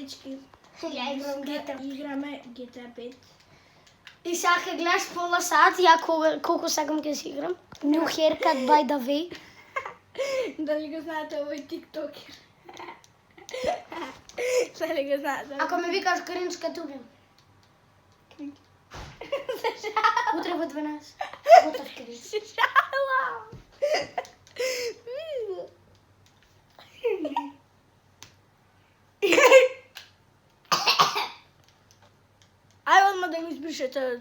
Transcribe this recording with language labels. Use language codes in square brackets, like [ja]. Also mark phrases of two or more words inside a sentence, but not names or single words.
[mk] дечки. Ја играм GTA. Играме GTA 5. И сега ќе гледаш пола сат, ја колку сакам ќе си играм. [en] New haircut by the way. [mk] Дали го знаете овој тиктокер? Дали го знаете? Ако ме викаш кринч, ке те убијам. Утре во 12. Готов кринч. Шалам. Ај одма да го избришете.